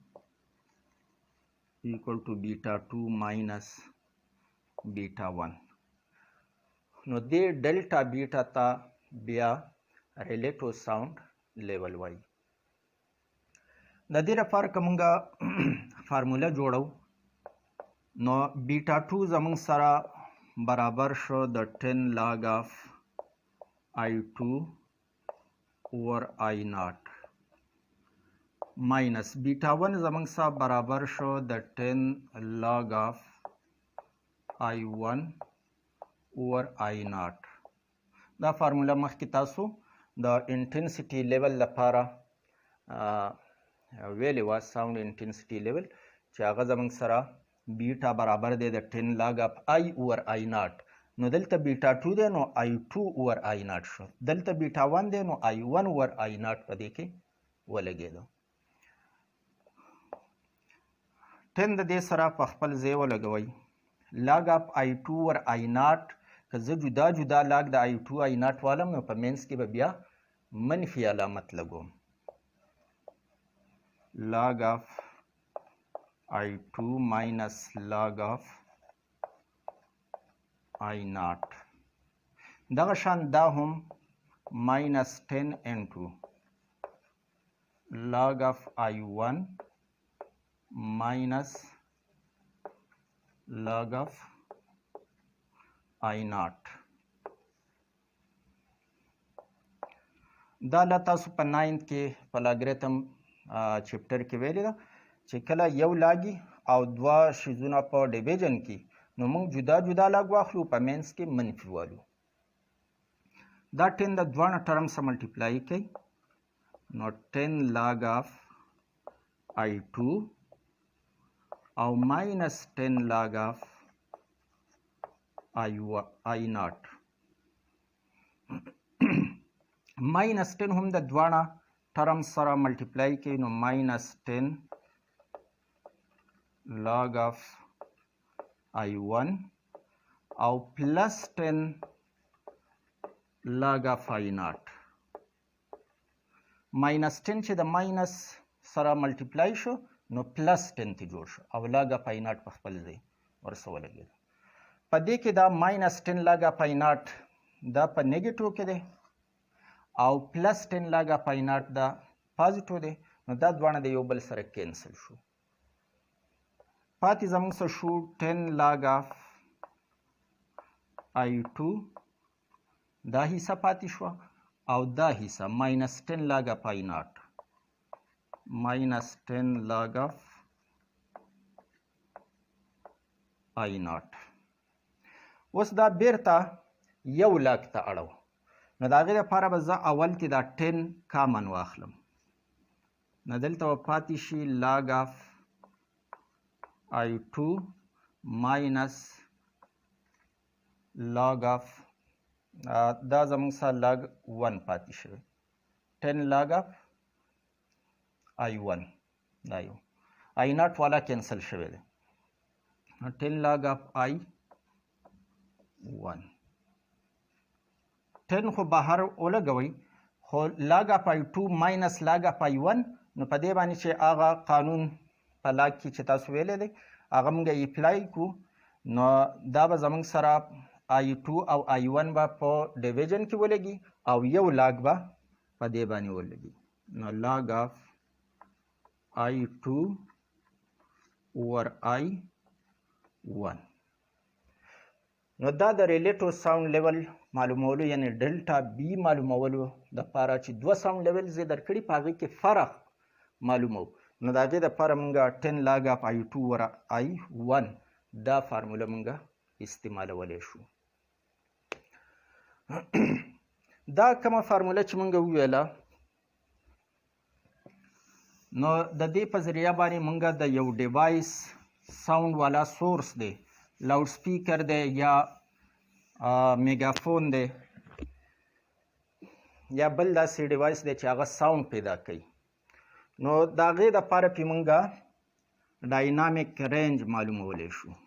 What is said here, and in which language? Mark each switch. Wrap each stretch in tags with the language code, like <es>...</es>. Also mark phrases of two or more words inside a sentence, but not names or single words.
<en>equal to beta 2 minus beta 1,</en> <ps>نو دې</ps> <en>delta beta</en> <ps>ته بیا</ps> <en>relative sound level</en> <ps>وایي. د دې لپاره که مونږه فارموله جوړو نو بیټا 2 زمونږ سره برابر شو د</ps> <en>10 log of I2 over I0 minus beta 1</en> <ps>زمونږ سره برابر شو د</ps> <en>10 log of I1 over I0.</en> <ps>دا فارموله مخکې تاسو د</ps> <en>intensity level</en> <ps>لپاره ویلې وه،</ps> <en>sound intensity level</en> <ps>چې هغه زمونږ سره بیټا برابر دی د</ps> <en>10 log of I over I0.</en> <ps>نو دلته بیټا 2 دی نو</ps> <en>I2 over I0</en> <ps>شو، دلته بیټا 1 دی نو</ps> <en>I1 over I0</en> <ps>په دې کې ولګېدو. 10 د دې سره په خپل ځای ولګوئ.</ps> <en>log of I2 over I0</en> <ps>که زه جدا جدا لاګ د I2 I0 والم نو په منځ کې به بیا منفي علامت لګوم.</ps> <en>log of I2 minus log of I0</en> <ps>دغه شان دا هم</ps> <en>minus 10 into log of I1 minus log of I0.</en> <ps>دا لا تاسو په 9th کې په</ps> <en>logarithm chapter</en> <ps>کې ویلې ده چې کله یو لاګي او دوه شیزونه په ډیویژن کې نو موږ جدا جدا لاګ واخلو، په منځ کې منفي والو. دا 10 د دوه ټرم سره ملټیپلای کوي نو</ps> <en>10 log of I2</en> <ps>او ماینس 10</ps> <en>log of I0.</en> <ps>ماینس 10 هم د دوه ټرم سره ملټیپلای کوي نو ماینس 10</ps> <en>log of I1</en> <ps>او پلس 10</ps> <en>log of I0.</en> <ps>ماینس 10 چې د ماینس سره ملټیپلای شو نو پلس 10 ته جوړ شو او</ps> <en>log of I0</en> <ps>په خپل ځای ورسره ولګېد. په دې کې دا ماینس 10</ps> <en>log of I0</en> <ps>دا په نیګیټیو کې دی او پلس 10</ps> <en>log of I0</en> <ps>دا پازیټیو دی، نو دا دواړه د یو بل سره کینسل شو. پاتې زموږ سره شو</ps> <en>10 log of I2</en> <ps>دا حصه پاتې شوه او دا حصه ماینس 10</ps> <en>log of I0</en> <ps>ماینس 10</ps> <en>log of I0.</en> <ps>اوس دا بیرته یو لاګ ته اړو، نو د هغې لپاره به زه اول کې دا 10 کامن واخلم، نو دلته به پاتې شي</ps> <en>log of I2 minus log of</en> <ps>دا زموږ سره log 1 پاتې شوی</ps> <en>10 log of I1</en> <ps>دا یو I0 والا کینسل شوی دی</ps> <en>10 log of I1.</en> <ps>10 خو بهر ولګوئ خو</ps> <en>log of I2 minus log of I1</en> <ps>نو په دې باندې چې هغه قانون په لاګ کې چې تاسو ویلی دی هغه موږ اپلای کړو نو دا به زموږ سره I2 او I1 به په ډیویژن کې ولګي او یو لاګ به په دې باندې ولګي، نو</ps> <en>log of I2 over I1.</en> <ps>نو دا د</ps> <en>relative sound level</en> <ps>معلومولو یعنی</ps> <en>delta B</en> <ps>معلومولو دپاره چې دوه</ps> <en>sound levels</en> <ps>یې درکړي په هغې کې فرق معلومو نو د هغې دپاره موږ</ps> <en>10 log of I2</en> <ps>ور I1 دا فارموله موږ استعمالولی شو. دا کومه فارموله چې موږ وویله نو د دې په ذریعه باندې موږ د یو ډیوایس ساوند والا سورس دی</ps> <en>loud speaker</en> <ps>دی یا میګافون دی یا بل داسې ډیوایس دی چې هغه ساوند پیدا کوي نو د هغې دپاره پې موږ</ps> <en>dynamic range</en> <ps>معلومولی شو.</ps>